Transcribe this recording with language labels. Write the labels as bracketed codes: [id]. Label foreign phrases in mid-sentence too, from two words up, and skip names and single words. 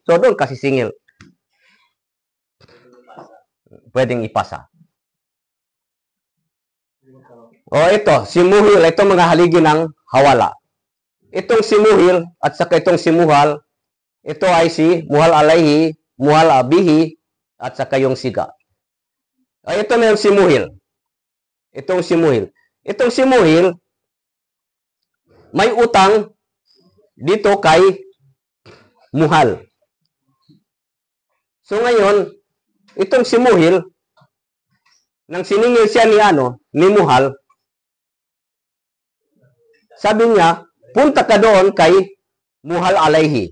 [tl] So doon kasi singil. Pwedeng ipasa. O ito, si muhil, ito mga haligi ng hawala. Itong si muhil at saka itong si muhal, ito ay si [ar] محال عليه, محال به [tl] at saka yung siga. Ito na yung si muhil. Itong si muhil. Itong si muhil, may utang dito kay muhal. So ngayon, itong si muhil, nang siningil siya ni muhal, sabi niya, punta ka doon kay [ar] محال عليه.